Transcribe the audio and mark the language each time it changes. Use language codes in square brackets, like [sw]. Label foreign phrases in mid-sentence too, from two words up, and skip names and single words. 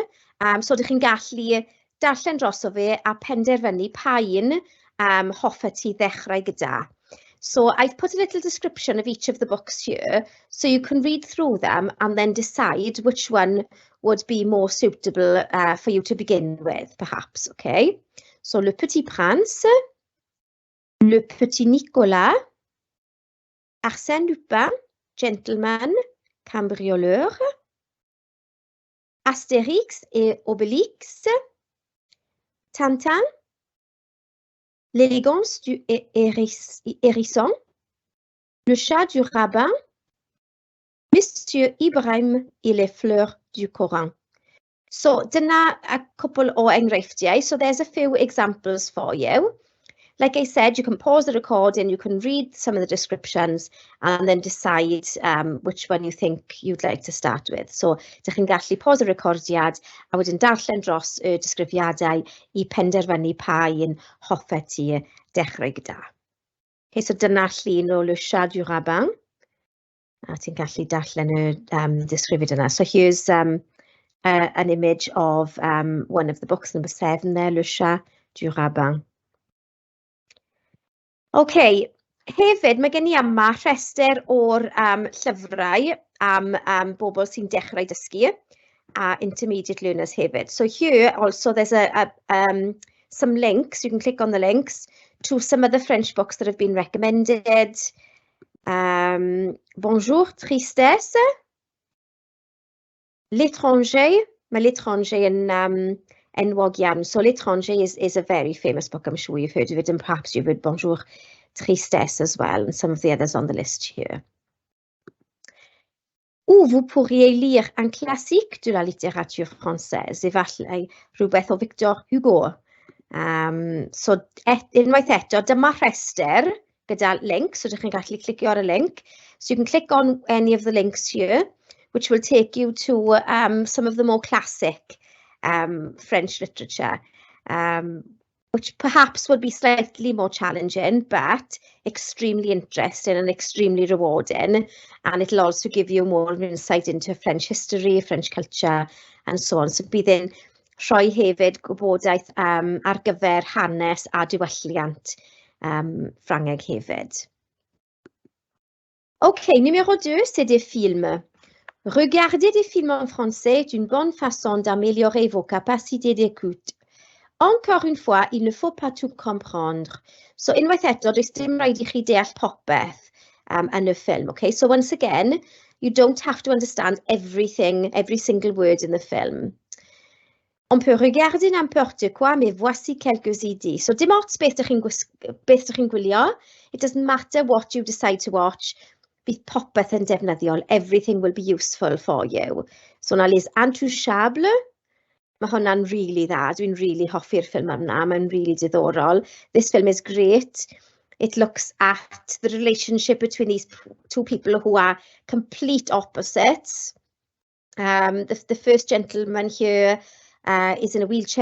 [cy] So, ydych chi'n gallu darllen droso fe a penderfynu pa un hoffet ti ddechrau gyda. [en] So, I've put a little description of each of the books here, so you can read through them and then decide which one would be more suitable for you to begin with, perhaps, okay? So, Le Petit Prince, Le Petit Nicolas, Arsène Lupin, Gentleman, Cambrioleur, Astérix et Obélix, Tintin, L'élégance du hérisson, Le chat du rabbin, Monsieur Ibrahim et les fleurs du Coran. [cy] So, dyna [en] a couple [cy] o enghreifftiau. [en] So, there's a few examples for you. Like I said, you can pause the recording, you can read some of the descriptions and then decide which one you think you'd like to start with. So, [cy] ydych chi'n gallu pause y recordiad a wedyn darllen dros y disgrifiadau I penderfynu pa un hoffet ti dechrau gyda. Okay, so dyna llun o Le Chat du Rabbin. A ti'n gallu darllen y disgrifiad yna. [en] So here's an image of one of the books, number 7 there, Le Chat du Rabbin. [cy] OK, hefyd mae gen I yma rhestr o'r llyfrau am bobl sy'n dechrau dysgu a [en] intermediate learners [cy] hefyd. [en] So here also there's some links, you can click on the links to some of the French books that have been recommended. Bonjour, Tristesse, L'étranger, [cy] mae L'étranger yn enwog iawn. [en] So L'étranger is a very famous book, I'm sure you've heard of it, and perhaps you've heard Bonjour, Tristesse as well, and some of the others on the list here. [fr] Ou vous pourriez lire un classique de la littérature française, [cy] efallai rhywbeth o Victor Hugo. So unwaith eto, dyma rhestr gyda links, so ydych chi'n gallu clicio ar y link. [en] So you can click on any of the links here, which will take you to some of the more classic French literature, which perhaps would be slightly more challenging, but extremely interesting and extremely rewarding. And it'll also give you more insight into French history, French culture, and so on. [cy] So bydd yn rhoi hefyd gwybodaeth ar gyfer hanes a diwylliant Ffrangeg hefyd. [fr] OK, numéro 2, c'est des films. Regarder des films en français est une bonne façon d'améliorer vos capacités d'écoute. Encore une fois, il ne faut pas tout comprendre. [cy] So, unwaith eto, does dim rhaid I chi deall popeth yn y ffilm. [en] Okay? So, once again, you don't have to understand everything, every single word in the film. [fr] On peut regarder n'importe quoi, mais voici quelques idées. [cy] So, dim ots beth ydych chi'n gwylio. [en] It doesn't matter what you decide to watch. [cy] Bydd popeth yn defnyddiol. [en] Everything will be useful for you. So, [cy] na Les Intouchables. Mae hwnna'n really dda. Dwi'n really hoffi'r ffilm yna. Mae'n really diddorol. [en] This film is great. It looks at the relationship between these two people who are complete opposites. The first gentleman here is in a wheelchair.